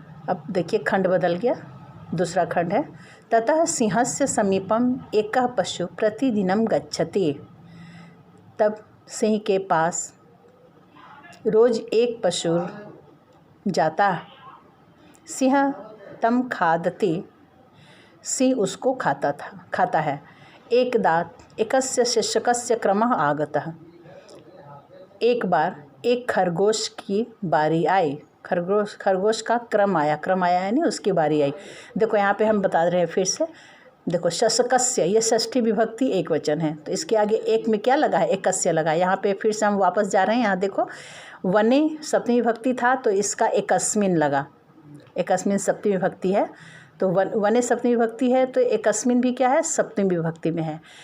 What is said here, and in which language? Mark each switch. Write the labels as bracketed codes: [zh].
[hi] अब देखिए खंड बदल गया, दूसरा खंड है, [sa] ततः सिंहस्य समीपम एकः पशु प्रतिदिनम गच्छति। [hi] तब सिंह के पास रोज एक पशु जाता। [sa] सिंह तम खादति, [hi] सिंह उसको खाता है। [sa] एकदात् एकस्य शिष्यकस्य क्रमः आगतः। [hi] एक बार एक खरगोश की बारी आई, खरगोश का क्रम आया यानी उसकी बारी आई। देखो यहाँ पे हम बता रहे हैं फिर से, देखो शशकस्य, ये षष्ठी विभक्ति एक वचन है, तो इसके आगे एक में क्या लगा है, एकस्य लगा। यहाँ पे फिर से हम वापस जा रहे हैं, यहाँ देखो वने सप्तमी विभक्ति था तो इसका एकस्मिन लगा, एकस्मिन सप्तमी विभक्ति है, तो वने सप्तमी विभक्ति है तो एकस्मिन भी क्या है, सप्तमी विभक्ति में है।